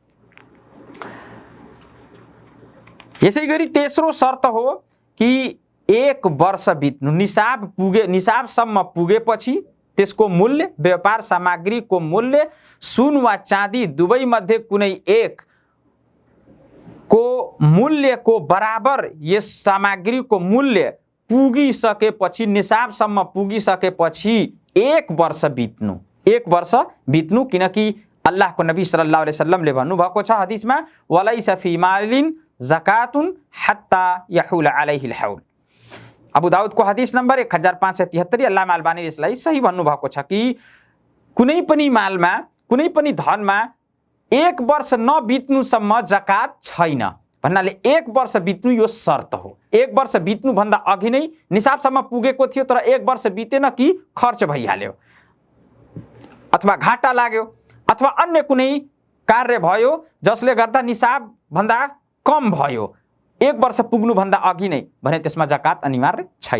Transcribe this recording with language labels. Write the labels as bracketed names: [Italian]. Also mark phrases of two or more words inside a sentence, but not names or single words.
[Nepali] यसैगरी तेस्रो शर्त हो कि 1 वर्ष बित्नु, निसाबसम्म पुगेपछि त्यसको मूल्य, व्यापार सामग्रीको मूल्य सुन वा चाँदी दुवै मध्ये कुनै एक को मूल्यको बराबर यस सामग्रीको मूल्य पुगिसकेपछि, निसाबसम्म पुगिसकेपछि 1 वर्ष बित्नु, 1 वर्ष बित्नु। किनकि अल्लाहको नबी [Arabic] صلى الله عليه وسلم [Nepali] भन्नुभएको छ हदिसमा, [Arabic] وليس في مال زكاة حتى يحول عليه الحول. [Nepali] अबू दाऊदको हदिस नम्बर 1573। अल्लामा अल्बानीले यसलाई सही भन्नुभएको छ कि कुनै पनि मालमा, कुनै पनि धनमा 1 वर्ष नबित्नुसम्म जकात छैन। भन्नाले 1 वर्ष बित्नु यो शर्त हो। 1 वर्ष बित्नु भन्दा अघि नै निसाबसम्म पुगेको थियो तर 1 वर्ष बितेन कि खर्च भइहाल्यो अथवा घाटा लाग्यो अथवा अन्य कुनै कार्य भयो जसले गर्दा निसाब भन्दा कम भयो, 1 वर्ष पुग्नु भन्दा अघि नै, भने त्यसमा जकात अनिवार्य छैन।